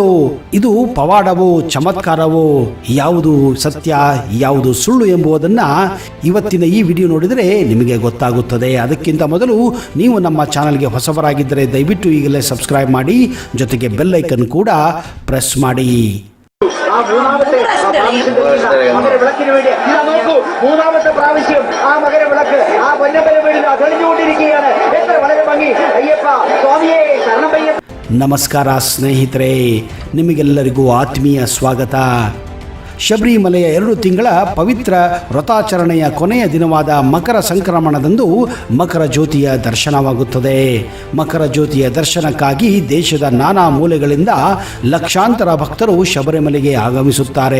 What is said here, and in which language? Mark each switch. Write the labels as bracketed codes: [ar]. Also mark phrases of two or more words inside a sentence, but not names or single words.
[kn] ಇದು ಪವಾಡವೋ ಚಮತ್ಕಾರವೋ? ಯಾವುದು ಸತ್ಯ ಯಾವುದು ಸುಳ್ಳು ಎಂಬುದನ್ನು ಇವತ್ತಿನ ಈ ವಿಡಿಯೋ ನೋಡಿದರೆ ನಿಮಗೆ ಗೊತ್ತಾಗುತ್ತದೆ. ಅದಕ್ಕಿಂತ ಮೊದಲು ನೀವು ನಮ್ಮ ಚಾನಲ್ಗೆ ಹೊಸಬರಾಗಿದ್ದರೆ ದಯವಿಟ್ಟು ಈಗಲೇ ಸಬ್ಸ್ಕ್ರೈಬ್ ಮಾಡಿ, ಜೊತೆಗೆ ಬೆಲ್ ಐಕನ್ ಕೂಡ ಪ್ರೆಸ್ ಮಾಡಿ. [ml] മൂന്നാമത്തെ പ്രാവശ്യം ആ മകര വിളക്ക് ആ പൊന്നമ്പല വീടിൽ തെളിഞ്ഞുകൊണ്ടിരിക്കുകയാണ്. എത്ര വളരെ ഭംഗി. അയ്യപ്പ സ്വാമിയെ ശരണമയ്യ. [kn] ನಮಸ್ಕಾರ ಸ್ನೇಹಿತರೆ, ನಿಮಗೆಲ್ಲರಿಗೂ ಆತ್ಮೀಯ ಸ್ವಾಗತ. ಶಬರಿಮಲೆಯ 2 ತಿಂಗಳ ಪವಿತ್ರ ವ್ರತಾಚರಣೆಯ ಕೊನೆಯ ದಿನವಾದ ಮಕರ ಸಂಕ್ರಮಣದಂದು ಮಕರ ಜ್ಯೋತಿಯ ದರ್ಶನವಾಗುತ್ತದೆ. ಮಕರ ಜ್ಯೋತಿಯ ದರ್ಶನಕ್ಕಾಗಿ ದೇಶದ ನಾನಾ ಮೂಲೆಗಳಿಂದ ಲಕ್ಷಾಂತರ ಭಕ್ತರು ಶಬರಿಮಲೆಗೆ ಆಗಮಿಸುತ್ತಾರೆ.